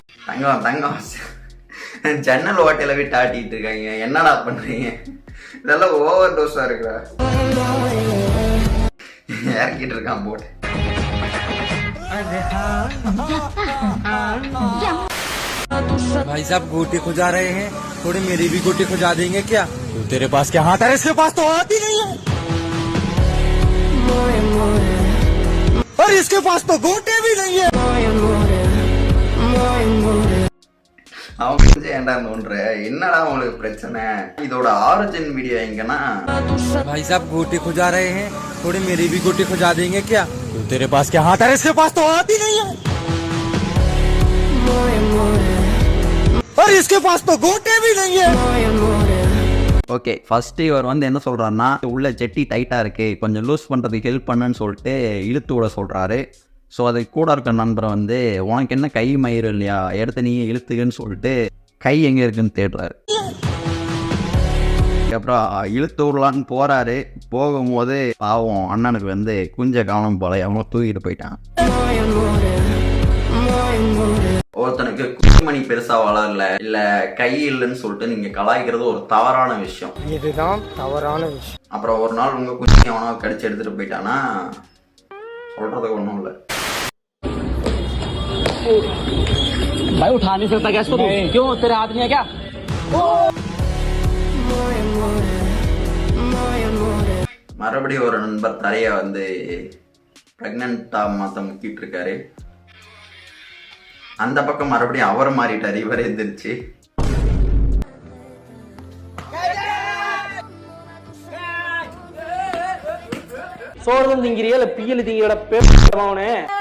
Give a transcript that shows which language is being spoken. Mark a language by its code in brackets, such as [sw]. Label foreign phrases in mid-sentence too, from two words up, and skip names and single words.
[ta] தங்கம் ஜன்னல் ஓட்டையில விட்டு ஆட்டிட்டு இருக்காங்க. என்னடா பண்றீங்க? இதெல்லாம் ஓவர் டோஸா இருக்குடா. இறக்கிட்டு இருக்கான் போட்டு. [hi] भाई साहब गोटी खुजा रहे हैं, थोड़ी मेरी भी गोटी खुजा देंगे क्या? तो तेरे पास क्या हाथ है? इसके पास तो हाथ ही नहीं है और इसके पास तो गोटे भी नहीं है. [ta] அவங்க ஏன்டா நோன்ற? என்னடா உங்களுக்கு பிரச்சனை? இதோட [en] origin video [ta] எங்கன்னா [hi] भाई साहब गोटी खुजा रहे हैं, थोड़ी मेरी भी गोटी खुजा देंगे क्या? तो तेरे पास क्या हाथ है? इसके पास तो हाथ ही नहीं है और इसके पास तो गोटे भी नहीं है. [ta] ஓகே, ஃபர்ஸ்ட் இவர் வந்து என்ன சொல்றாருன்னா, உள்ள ஜெட்டி டைட்டா இருக்கு, கொஞ்சம் லூஸ் பண்றதுக்கு ஹெல்ப் பண்ணுன்னு சொல்லிட்டு இழுத்து விட சொல்றாரு. ஸோ அது கூட இருக்க நண்பரை வந்து உனக்கு என்ன கை மயிறு இல்லையா, எடுத்து நீ இழுத்துக்குன்னு சொல்லிட்டு கை எங்கே இருக்குன்னு தேடுறாரு. அப்புறம் இழுத்து விடலான்னு போறாரு. போகும்போது பாவம் அண்ணனுக்கு வந்து குஞ்ச காலம் போல அவன் தூக்கிட்டு போயிட்டான். ஒருத்தனுக்கு குடிமணி பெருசா வளரல இல்ல கை இல்லைன்னு சொல்லிட்டு நீங்க கலாய்க்கிறது ஒரு தவறான விஷயம். இதுதான் தவறான விஷயம். அப்புறம் ஒரு நாள் உங்க குஞ்சு அவனா கடிச்சு எடுத்துட்டு போயிட்டானா சொல்றதுக்கு ஒன்றும் இல்லை. [hi] भाई उठा नहीं सकता क्या इसको? क्यों, तेरे हाथ में है क्या? [ta] மறுபடியும் ஒரு நண்பர் தரைய வந்து பிரெக்னண்டா மாத்த முக்கிட்டு இருக்காரு. அந்த பக்கம் மறுபடியும் அவர் மாறிட்டாரு. இவரே எந்திரிச்சு சோறு திங்கிறியா இல்ல பியல் திங்கிற பேசுறவனே?